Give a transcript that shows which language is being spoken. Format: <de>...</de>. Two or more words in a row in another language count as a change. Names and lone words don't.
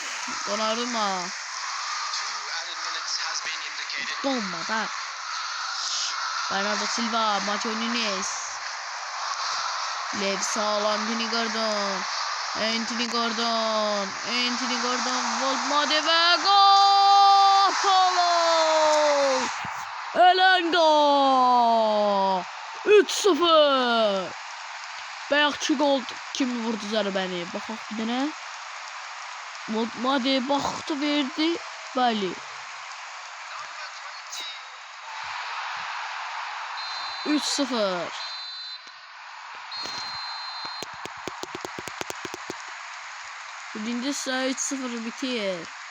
<az>Donnarumma. Bombada. Bernardo Silva. Mateo Nunes. Levsal. Anthony Gordon. Anthony Gordon. Volmade ve gol. Follow. Elanga. 3-0. Bayaqçı gol kim vurdu zərbəni? Baxaq bir dənə. Volmade baxdı verdi. Bəli. 3-0. Birinci sıra 3-0 bitir.</az>